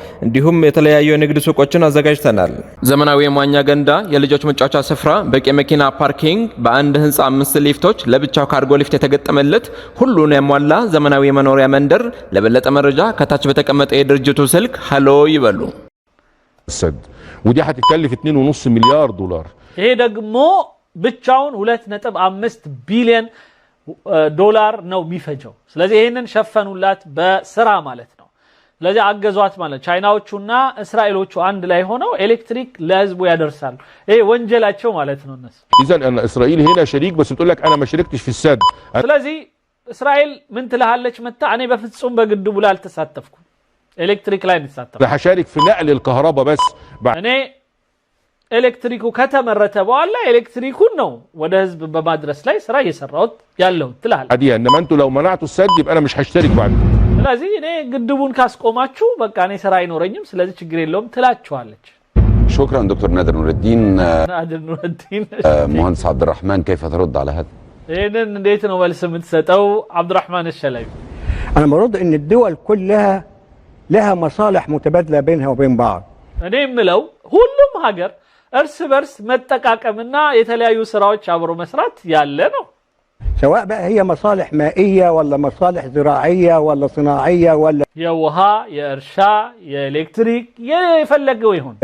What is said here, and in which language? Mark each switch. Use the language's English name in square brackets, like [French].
[Amharic] እንዲሁም የተለያዩ የንግድ ሱቆችን አዘጋጅተናል። ዘመናዊ የመዋኛ ገንዳ፣ የልጆች መጫወቻ ስፍራ፣ በቂ መኪና ፓርኪንግ፣ በአንድ ህንጻ 5 ሊፍቶች፣ ለብቻው ካርጎ ሊፍት የተገጠመለት ሁሉን ያሟላ ዘመናዊ የመኖሪያ መንደር። ለበለጠ መረጃ ከታች በተቀመጠ የድርጅቱ ስልክ ሃሎ ይበሉ። [Arabic] السد ودي هتتكلف 2.5 مليار دولار. [Amharic] ይሄ ደግሞ ብቻውን 2.5 ቢሊዮን ዶላር ነው የሚፈጀው። ስለዚህ ይሄንን ሸፈኑላት በስራ ማለት ነው። ስለዚህ አገዟት ማለት ቻይናዎቹና እስራኤሎቹ አንድ ላይ ሆነው ኤሌክትሪክ ለህዝቡ ያደርሳሉ። ይሄ ወንጀላቸው ማለት ነው እነሱ። [Arabic] اذا ان اسرائيل هنا شريك بس بتقول لك انا ما شاركتش في السد. [Amharic] ስለዚህ እስራኤል ምን ትልሃለች መጣ እኔ በፍጹም በግድቡ ላይ አልተሳተፍኩም ኤሌክትሪክ ላይ እንሳተፍ [Arabic] هشارك في نقل الكهرباء بس [Amharic] እኔ ኤሌክትሪኩ ከተመረተ በኋላ ኤሌክትሪኩን ነው ወደ ህዝብ በማድረስ ላይ ስራ እየሰራሁት ያለው ትልሃል። [Arabic] عادي انما انتوا لو منعتوا السد يبقى انا مش هشترك بعدكم. [Amharic] ስለዚህ እኔ ግድቡን ካስቆማችሁ በቃ እኔ ስራ አይኖረኝም ስለዚህ ችግር የለውም ትላችኋለች። [Arabic] شكرا دكتور نادر نور الدين. نادر نور الدين. مهندس عبد الرحمن كيف ترد على هذا؟ إذن [Amharic] እንዴት ነው መልስ የምትሰጠው عبد الرحمن الشلبي؟ [Arabic] انا برد ان الدول كلها لها مصالح متبادله بينها وبين بعض. [Amharic] እኔ የምለው ሁሉም ሀገር እርስ በርስ መጠቃቀምና የተለያዩ ስራዎች አብሮ መስራት ያለ ነው። [Arabic] سواء بقى هي مصالح مائيه ولا مصالح زراعيه ولا صناعيه ولا [Amharic] የውሃ የእርሻ የኤሌክትሪክ የፈለገው ይሁን